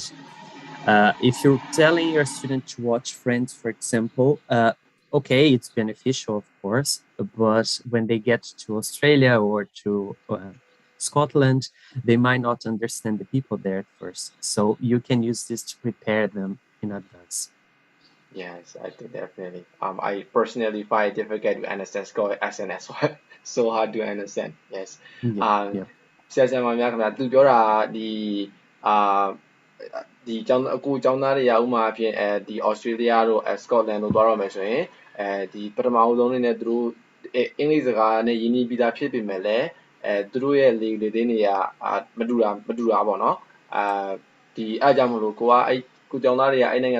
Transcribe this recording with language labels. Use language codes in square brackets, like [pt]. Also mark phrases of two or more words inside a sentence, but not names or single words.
[en] If you're telling your student to watch Friends, for example, okay, it's beneficial, of course, but when they get to Australia or to Scotland, they might not understand the people there at first. So you can use this to prepare them in advance. Yes, I think definitely. I personally find it difficult to understand Scottish accent as well. So hard to understand. Yes. Yeah. [my] ဆရာဆရာမများခင်ဗျာသူပြောတာဒီကျောင်းအခုကျောင်းသားတွေကဥမာအဖြစ်ဒီ Australia တို့Scotland တို့သွားတော့မယ်ဆိုရင်ဒီပထမအဆုံးနဲ့သူတို့အင်္ဂလိပ်စကားနဲ့ရင်းနှီးပြီးသားဖြစ်ပေမဲ့လည်းသူတို့ရဲ့လေသိန်းတွေကမတူတာပေါ့နော်ဒီအားကြောင့်မလို့ကိုကအဲ့ကိုကျောင်းသားတွေကအဲ့နိုင်ငံ